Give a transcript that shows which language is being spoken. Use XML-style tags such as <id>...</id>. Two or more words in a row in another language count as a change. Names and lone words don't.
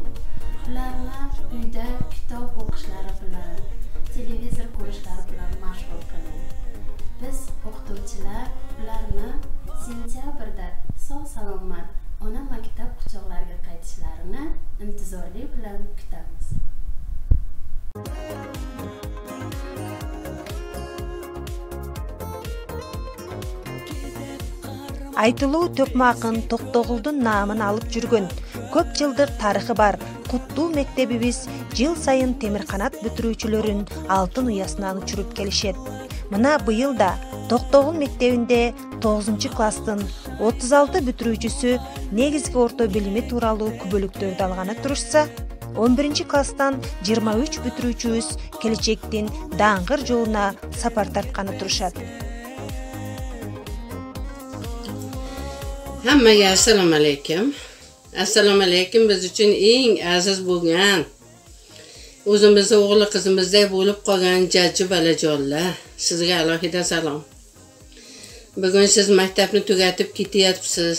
<uz>Ularni uyda kitob o'qishlari bilan, televizor ko'rishlari bilan mashg'ul qiling. Biz o'qituvchilar ularni sentyabrda sog'-salomat ona maktab quchoqlariga qaytishlarini intizorlik bilan kutamiz.</uz> <ky>Айтылуу Төкмакын Токтогулдун наамын алып жүргөн көп жылдык тарыхы бар куттуу мектебибиз жыл сайын темирканат бүтүрүүчүлөрүн алтын уясынан учуруп келишет. Мына быйыл да Токтогул мектебинде 9-класстын 36 бүтүрүүчүсү негизги орто билими тууралуу күбөлүктөрдү алганы турушса, 11-класстан 23 бүтүрүүчүбүз келечектин даңгыр жолуна сапар тартканы турушат.</ky> <uz>Hammaga assalomu alaykum. Assalomu alaykum. Biz uchun eng aziz bo'lgan, o'zimizni o'g'il qizimizdek bo'lib qolgan jajji balajonlar, sizga alohida salom. Bugun siz maktabni tugatib ketyapsiz.</uz>